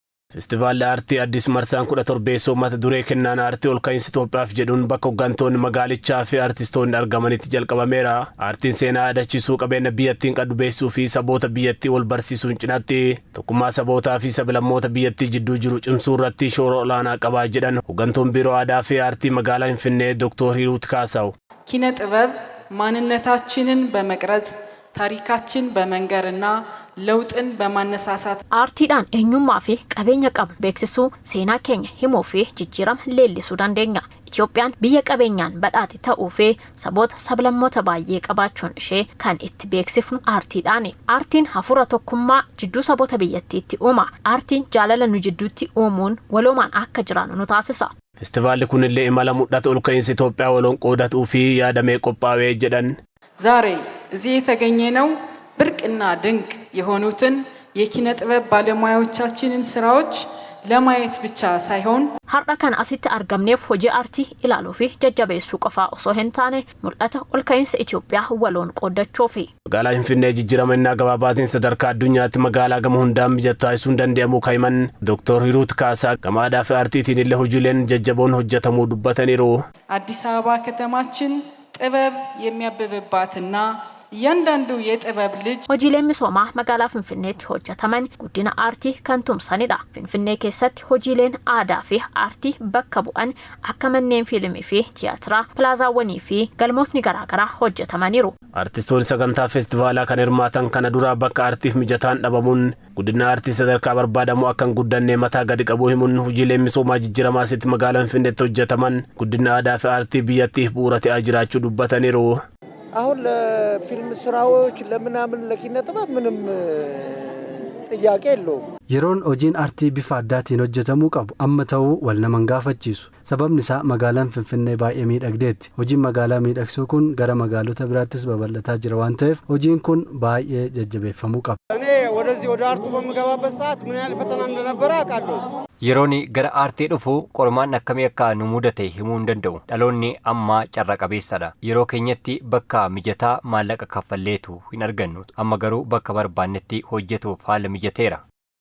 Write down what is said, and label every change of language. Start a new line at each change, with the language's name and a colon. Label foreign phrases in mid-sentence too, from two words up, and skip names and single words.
Oromo: Festival Aartii Addis Marsaan 17 mata duree kennaan aartii ol ka'iinsa Itoophiyaaf jedhuun bakka hoggantoonni magaalichaa fi aartistoonni argamanitti jalqabameera. Aartiin seenaa aadachiisuu qabeenya biyyattiin qabdu beeksisuu fi saboota biyyattii wal barsiisuun cinatti tokkummaa sabootaa fi sablammoota biyyattii jidduu jiru cimsuu irratti shoora olaanaa qabaa jedhan hoggantoon biiroo aadaa fi aartii magaalaa Finfinnee Dr. Hiruut Kaasaw
Amharic: ኪነ ጥበብ ማንነታችንን በመቅረጽ ታሪካችን በመንገርና ለውጥን በማነሳሳት
Oromo: አርቲዳን eenyummaa fi qabeenya qabnu beeksisuu seenaa keenya himuu fi jijjiirama leellisuu dandeenya. Itoophiyaan biyya qabeenyaan badhaate ta'uu fi saboota sablammoota baay'ee qabaachuun ishee kan itti beeksifnu aartiidhaani. Aartiin hafuura tokkummaa jidduu saboota biyyattiitti uuma. Aartiin jaalala nu jidduutti uumuun waloomaan akka jiraannu nu taasisa. Festivaalli kun illee imala mul'ata ol ka'iinsa Itoophiyaa waloon qoodatuu fi yaadamee qophaa'ee jedhan.
Amharic: ዛሬ እዚህ የተገኘነው ብርቅና ድንቅ የሆኑትን የኪነ ጥበብ ባለሙያዎቻችንን ስራዎች ለማየት ብቻ ሳይሆን
Oromo: har'a kan asitti argamneef hojii aartii ilaaluu fi jajjabeessuu qofaa osoo hin taane mul'ata ol ka'iinsa Itoophiyaa waloon qoodachuufi. Magaalaa Finfinnee jijjiiramannaa gabaabaatiin sadarkaa addunyaatti magaalaa gama hundaan mijattuu taasisuun danda'amuu kaa'iman Dr. Hiruut Kaasaa gama aadaa fi aartiitiin illee hojiileen jajjaboon hojjetamuu dubbataniiru.
Amharic: አዲስ አበባ ከተማችን ጥበብ የሚያብብባትና እያንዳንዱ የጥበብ ልጅ
Oromo: hojiileen misoomaa magaalaa Finfinneetti hojjetaman guddina aartii kan tumsanidha. Finfinnee keessatti hojiileen aadaa fi aartii bakka bu'an akka manneen fiilmii fi tiyaatiraa, pilaazaawwanii fi galmootni garaagaraa hojjetamaniiru. Aartistoonni sagantaa feestivaalaa kan hirmaatan kana dura bakka aartiif mijataan dhabamuun guddina aartii sadarkaa barbaadamu akkan guddanne mataa gadi qabu himuun hojiileen misoomaa jijjiiramaa asitti magaalaa Finfinneetti hojjetaman guddina aadaa fi aartii biyyattiif bu'uura ta'aa jiraachuu dubbataniiru.
Amharic: አሁን ለፊልም ስራዎች ለምናምን ለኪነ ጥበብ ምንም ጥያቄ የለውም።
Oromo: yeroon hojiin aartii bifa addaatiin hojjetamuu qabu amma ta'uu wal naman gaafachiisu. Sababni isaa magaalaan Finfinnee baay'ee miidhagdeetti. Hojiin magaalaa miidhagsuu kun gara magaalota biraattis babal'ataa jira waan ta'eef hojiin kun baay'ee jajjabeeffamuu qaba.
Amharic: እኔ ወደዚህ ወደ አርቱ በምገባበት ሰዓት ምን ያህል ፈተና እንደነበረ አውቃለሁ።
Oromo: yerooni gara aartii dhufu qormaan akkamii akka nu mudate himuu hin danda'u. Dhaloonni amma carra qabeessadha. Yeroo keenyatti bakka mijataa maallaqa kaffalleetu hin argannu. Amma garuu bakka barbaannetti hojjetuuf haala mijateera.